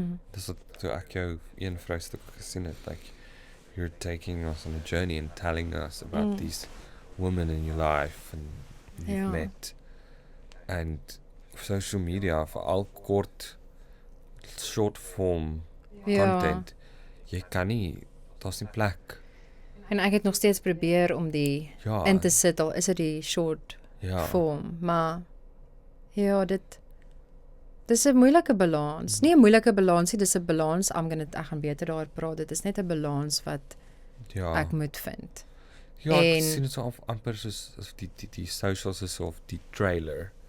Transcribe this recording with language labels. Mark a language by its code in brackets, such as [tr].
[af] Dis wat toe ek jou een vrystuk gesien het, [en] like you're taking us on a journey and telling us about these women in your life and you've [af] Ja. [en] met. And social media, [af] veral kort [en] short form content. [af] Jy kan nie, daar's nie plek. En ek het nog steeds probeer om die Ja. in te sit, al is dit die short Ja. vorm, maar ja, dis 'n moeilike balans. Nie 'n moeilike balans nie, dis 'n balans, ek gaan beter daaroor praat. Dit is net 'n balans wat Ja. ek moet vind. Ja, ek en- sien dit so amper soos as die socials is of die trailer